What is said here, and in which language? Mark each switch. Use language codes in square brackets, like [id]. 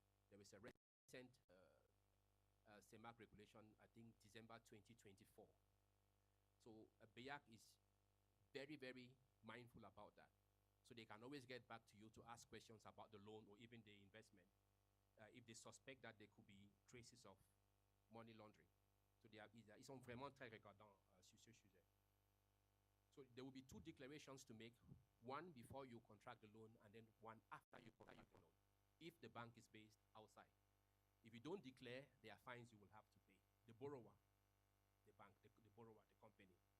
[en] There is a recent CEMAC regulation, I think December 2024. So BEAC is very, very mindful about that. So they can always get back to you to ask questions about the loan or even the investment if they suspect that there could be traces of money laundering. [fr] So ils sont vraiment très regardants sur ce sujet. [en] So there will be two declarations to make, one before you contract the loan and then one after you contract the loan, if the bank is based outside. If you don't declare, there are fines you will have to pay. The borrower, the bank, the borrower, the company.